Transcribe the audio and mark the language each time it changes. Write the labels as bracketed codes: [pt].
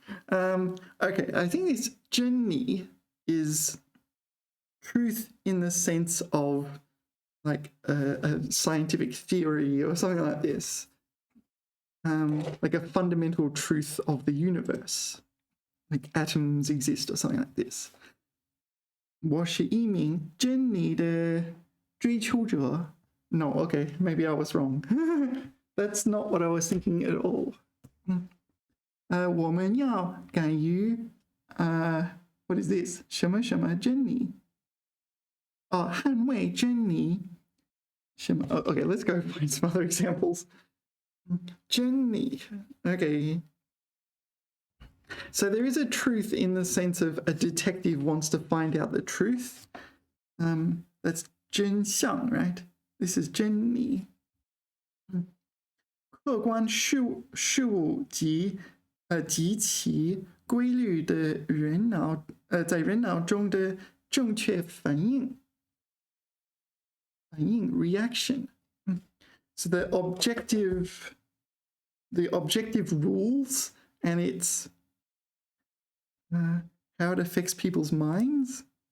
[en] Okay, I think this 真理 is truth in the sense of like a scientific theory or something like this. Like a fundamental truth of the universe. Like atoms exist or something like this. [zh] 我是一名真理的追求者. [en] No, okay, maybe I was wrong. That's not what I was thinking at all. [zh] 我们要敢于 [en] what is this? [zh] 什么什么真理?Oh, 捍卫真理. [en] Okay, let's go find some other examples. 真理.Okay. So there is a truth in the sense of a detective wants to find out the truth. That's 真相, right? This is 真理. [zh] 客观事物及其规律的在人脑中的正确反应 reaction. [en] So the objective rules and its how it affects people's minds.